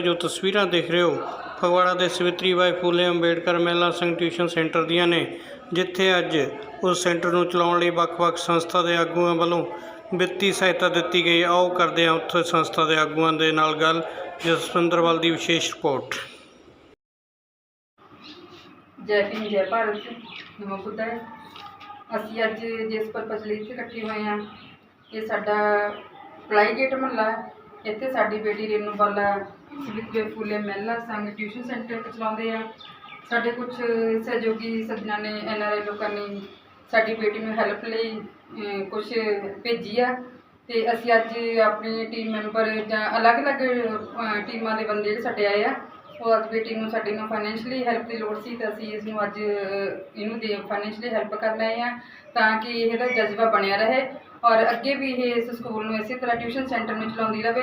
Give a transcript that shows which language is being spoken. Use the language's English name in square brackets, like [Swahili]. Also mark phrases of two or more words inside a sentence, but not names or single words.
[Punjabi] ਜੋ ਤਸਵੀਰਾਂ ਦੇਖ ਰਹੇ ਹੋ ਫਗਵਾੜਾ ਦੇ ਸਵਿਤਰੀ ਬਾਈ ਫੂਲੇ ਅੰਬੇਡਕਰ ਮਹਿਲਾ ਸੰਘ ਟਿਊਸ਼ਨ ਸੈਂਟਰ ਦੀਆਂ ਨੇ, ਜਿੱਥੇ ਅੱਜ ਉਸ ਸੈਂਟਰ ਨੂੰ ਚਲਾਉਣ ਲਈ ਵੱਖ-ਵੱਖ ਸੰਸਥਾ ਦੇ ਆਗੂਆਂ ਵੱਲੋਂ ਵਿੱਤੀ ਸਹਾਇਤਾ ਦਿੱਤੀ ਗਈ। ਆਓ ਕਰਦੇ ਹਾਂ ਉੱਥੇ ਸੰਸਥਾ ਦੇ ਆਗੂਆਂ ਦੇ ਨਾਲ ਗੱਲ। ਜਸਵਿੰਦਰਵਾਲ ਦੀ ਵਿਸ਼ੇਸ਼ ਰਿਪੋर्ट। [Hindi] जय भीम जय भारत नमो बुद्धाय। [Punjabi] ਅਸੀਂ ਅੱਜ ਜਿਸ ਪਰਪਸ ਲਈ ਇੱਥੇ ਇਕੱਠੇ ਹੋਏ ਹਾਂ, ਇਹ ਸਾਡਾ ਪਲਾਈ ਗੇਟ ਮੁਹੱਲਾ। ਇੱਥੇ ਸਾਡੀ ਬੇਟੀ ਰੇਨੂ ਬਾਲਾ ਸਵਿਤਰੀ ਫੂਲੇ ਮਹਿਲਾ ਸੰਘ ਟਿਊਸ਼ਨ ਸੈਂਟਰ ਚਲਾਉਂਦੇ ਆ। ਸਾਡੇ ਕੁਝ ਸਹਿਯੋਗੀ ਸੱਜਣਾਂ ਨੇ, NRI ਲੋਕਾਂ ਨੇ ਸਾਡੀ ਬੇਟੀ ਨੂੰ ਹੈਲਪ ਲਈ ਕੁਝ ਭੇਜੀ ਆ, ਤੇ ਅਸੀਂ ਅੱਜ ਆਪਣੀ [English] team member [Punjabi] ਜਾਂ ਅਲੱਗ-ਅਲੱਗ ਟੀਮਾਂ ਦੇ ਬੰਦੇ ਜਿਹੜੇ ਸਾਡੇ ਆਏ ਆ, ਉਹ ਅੱਜ ਬੇਟੀ ਨੂੰ ਸਾਡੀ ਨੂੰ [English] financially help [Punjabi] ਦੀ ਲੋੜ ਸੀ, ਤਾਂ ਅਸੀਂ ਇਸ ਨੂੰ ਅੱਜ ਇਹਨੂੰ ਦੇ [English] financially help [Punjabi] ਕਰਨ ਆਏ ਹਾਂ, ਤਾਂ ਕਿ ਇਹਦਾ ਜਜ਼ਬਾ ਬਣਿਆ ਰਹੇ ਔਰ ਅੱਗੇ ਵੀ ਇਹ ਇਸ ਸਕੂਲ ਨੂੰ ਇਸੇ ਤਰ੍ਹਾਂ [English] tuition centre [Punjabi] ਨੂੰ ਚਲਾਉਂਦੀ ਰਹੇ।